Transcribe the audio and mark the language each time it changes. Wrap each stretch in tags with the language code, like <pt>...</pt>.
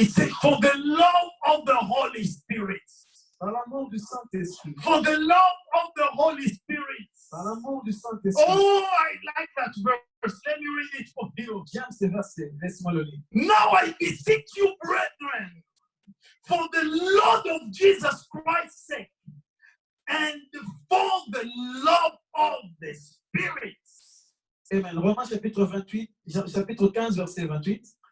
<en>It says, for the love of the Holy Spirit.</en> <fr>Par l'amour du Saint-Esprit.</fr> <en>For the love of the Holy Spirit.</en> <fr>Par l'amour du Saint-Esprit.</fr> <en>Oh, I like that verse. Let me read it for you.</en> <fr>J'aime ce verset. Laisse-moi le lire.</fr> <en>Now I beseech you, brethren, for the Lord of Jesus Christ's sake, and for the love of the Spirit. Amen.</en> <fr>Romains chapitre 28, chapitre 15, verset 28.</fr>